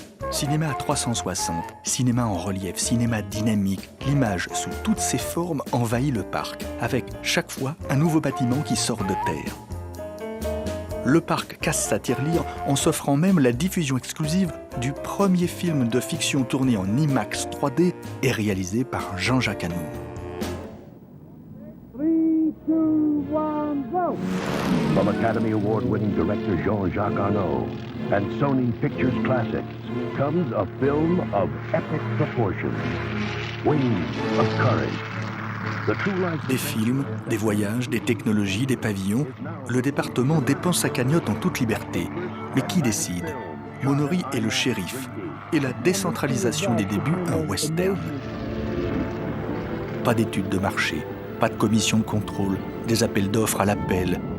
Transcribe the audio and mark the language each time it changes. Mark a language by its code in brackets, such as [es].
[fr] Cinéma à 360, cinéma en relief, cinéma dynamique, l'image sous toutes ses formes envahit le parc, avec chaque fois un nouveau bâtiment qui sort de terre. Le parc casse sa tirelire en s'offrant même la diffusion exclusive du premier film de fiction tourné en IMAX 3D et réalisé par Jean-Jacques Hanour. [en] 3, 2, 1, go! From Academy Award-winning director Jean-Jacques Hanour and Sony Pictures Classics comes a film of epic proportions, Wings of Courage. [fr] Des films, des voyages, des technologies, des pavillons, le département dépense sa cagnotte en toute liberté. Mais qui décide? Monory est le shérif, et la décentralisation des débuts un western. Pas d'études de marché, pas de commission de contrôle, des appels d'offres à l'appel.